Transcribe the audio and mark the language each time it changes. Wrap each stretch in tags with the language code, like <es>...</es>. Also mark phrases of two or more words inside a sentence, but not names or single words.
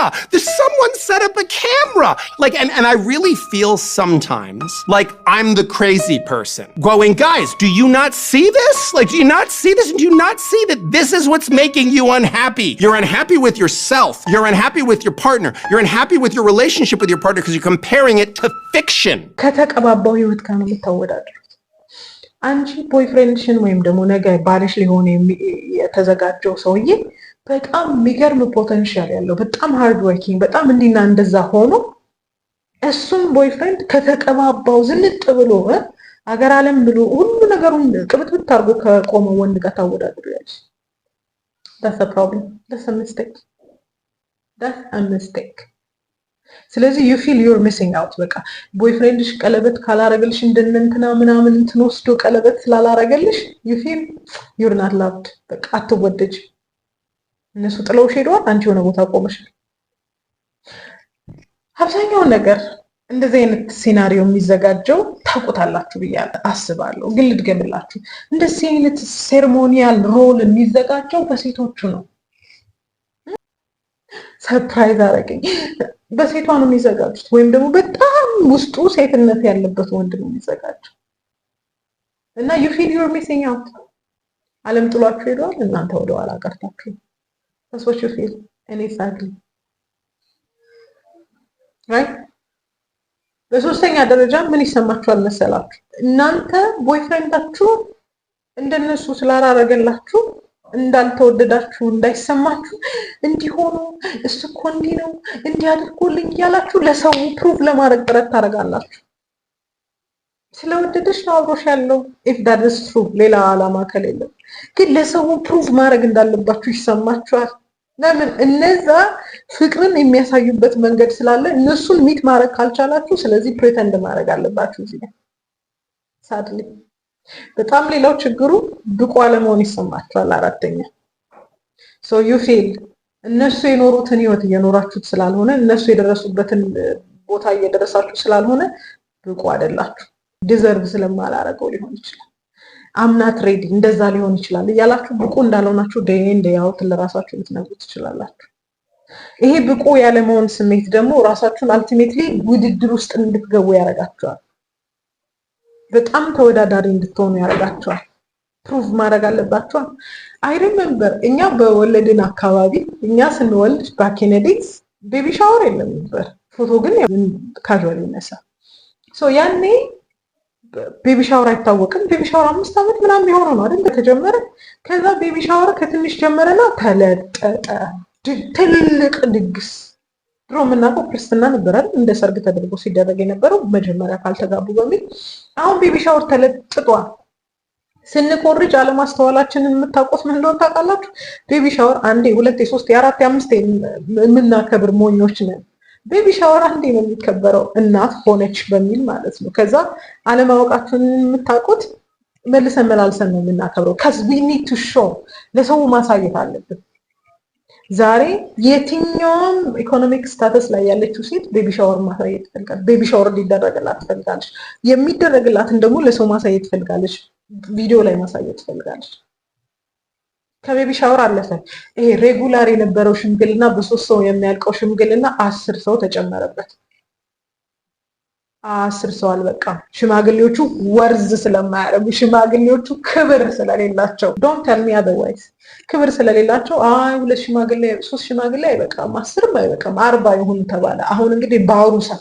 <en>There's someone set up a camera. Like, and I really feel sometimes like I'm the crazy person going, guys, do you not see this? Like, do you not see this? Do you not see that this is what's making you unhappy? You're unhappy with yourself. You're unhappy with your partner. You're unhappy with your relationship with your partner because you're comparing it to fiction.</en> <am>አንቺ ቦይፍሬንድሽን ወይም ደግሞ ነገ ባልሽ ሊሆን የተዘጋጀው ሰውዬ በጣም የሚገርም ፖቴንሻል ያለው በጣም</am> <en>hard working</en> <am>በጣም እንዲና እንደዛ ሆኖ እሱም ቦይፍሬንድ ከተቀባባው ዝንጥ ብሎ አገር ዓለም ብሎ ሁሉ ነገሩን ቅብጥብጥ አድርጎ ከቆመ ወንድ ጋር ታወዳድሪያለሽ</am> <en>that's a problem that's a mistake</en> <am>ስለዚህ</am> <en>you feel you're missing out</en> <am>በቃ ቦይፍሬንድሽ ቀለበት ካላረገልሽ እንደነንተና ምናምን እንትን ወስዶ ቀለበት ስላላረገልሽ</am> <en>you feel you're not loved</en> <am>በቃ አትወደጅ እነሱ ጥለውሽ ሄደዋል አንቺ የሆነ ቦታ ቆመሻል አብዛኛው ነገር እንደዚህ አይነት ሲናሪዮ የሚዘጋጀው ታውቁታላችሁ ብያለሁ አስባለሁ ግን ልድገምላችሁ እንደዚህ አይነት ሴሬሞኒያል ሮል የሚዘጋጀው በሴቶቹ ነው ሰርፕራይዝ አረገኝ በሴቷ ነው የሚዘጋጁት ወይም ደግሞ በጣም ውስጡ ሴትነት ያለበት ወንድ ነው የሚዘጋጀው እና</am> <en>you feel you're missing out</en> <am>ዓለም ጥሏችሁ ሄደዋል እናንተ ወደ ኋላ ቀርታችሁ</am> <en>that's what you feel and it's ugly right</en> <am>በሶስተኛ ደረጃ ምን ይሰማችኋል መሰላችሁ እናንተ ቦይፍሬንዳችሁ እንደነሱ ስላላረገላችሁ እንዳልተወደዳችሁ እንዳይሰማችሁ እንዲሆኑ እሱ እኮ እንዲህ ነው እንዲያድርጉልኝ ያላችሁ ለሰው ፕሩፍ ለማድረግ ጥረት ታረጋላችሁ ስለወደደሽ ነው አብሮሽ ያለው</am> <en>if that is true</en> <am>ሌላ ዓላማ ከሌለ ግን ለሰው ፕሩፍ ማድረግ እንዳለባችሁ ይሰማችኋል ለምን እነዛ ፍቅርን የሚያሳዩበት መንገድ ስላለ እነሱን ሚት ማድረግ ካልቻላችሁ ስለዚህ ፕሪተንድ ማድረግ አለባችሁ እዚህ sadly በጣም ሌላው ችግሩ ብቁ አለመሆን ይሰማችኋል አራተኛ</am> <en>so you feel</en> <am>እነሱ የኖሩትን ህይወት እየኖራችሁት ስላልሆነ እነሱ የደረሱበትን ቦታ እየደረሳችሁ ስላልሆነ ብቁ አይደላችሁ ዲዘርቭ ስለማላረገው ሊሆን ይችላል</am> <en>I'm not ready</en> <am>እንደዛ ሊሆን ይችላል እያላችሁ ብቁ እንዳልሆናችሁ</am> <en>day in day out</en> <am>ለራሳችሁ ልትነግሩት ትችላላችሁ ይሄ ብቁ ያለመሆን ስሜት ደግሞ ራሳችሁን ultimately ውድድር ውስጥ እንድትገቡ ያረጋችኋል በጣም ተወዳዳሪ እንድትሆኑ ያረጋችኋል ፕሩፍ ማድረግ አለባችሁ</am> <en>I remember</en> <am>እኛ በወለድን አካባቢ እኛ ስንወልድ</am> <en>back in the days baby shower</en> <am>የለም ነበር ፎቶ ግን ካዥዋሊ ነሳ so ያኔ</am> <en>baby shower</en> <am>አይታወቅም</am> <en>baby shower</en> <am>5 አመት ምናምን የሆነው ነው አይደል ከተጀመረ ከዛ</am> <en>baby shower</en> <am>ከትንሽ ጀመረና ተለጠጠ ትልቅ ድግስ ድሮ ምናውቀው ክርስትና ነበር አይደል እንደ ሰርግ ተደርጎ ሲደረግ የነበረው መጀመሪያ ካልተጋቡ በሚል አሁን</am> <en>baby shower</en> <am>ተለጥጧል ስንቆርጅ አለማስተዋላችንን የምታውቁት ምን እንደሆነ ታውቃላችሁ</am> <en>baby shower</en> <am>አንዴ ሁለቴ ሶስቴ አራቴ አምስቴ የምናከብር ሞኞች ነን</am> <en>baby shower</en> <am>አንዴ ነው የሚከበረው እናት ሆነች በሚል ማለት ነው ከዛ አለማወቃችንን የምታውቁት መልሰን መላልሰን ነው የምናከብረው</am> <en>cuz we need to show</en> <am>ለሰው ማሳየት አለብን ዛሬ የትኛውም</am> <en>economic status</en> <am>ላይ ያለችው ሴት</am> <en>baby shower</en> <am>ማሳየት ትፈልጋለች</am> <en>baby shower</en> <am>ሊደረግላት ትፈልጋለች የሚደረግላትን ደግሞ ለሰው ማሳየት ትፈልጋለች ቪዲዮ ላይ ማሳየት ትፈልጋለች</am> <en>baby shower</en> <am>አለፈ ይሄ ሬጉላር የነበረው ሽምግልና በ3 ሰው የሚያልቀው ሽምግልና 10 ሰው ተጨመረበት 10 ሰው አልበቃም። ሽማግሌዎቹ ወርዝ ስለማያደርጉ ሽማግሌዎቹ ክብር ስለሌላቸው</am> <en>don't tell me otherwise</en> <am>ክብር ስለሌላቸው 2 ሽማግሌ 3 ሽማግሌ አይበቃም 10 አይበቃም 40 ይሁን ተባለ። አሁን እንግዲህ ባሩ</am>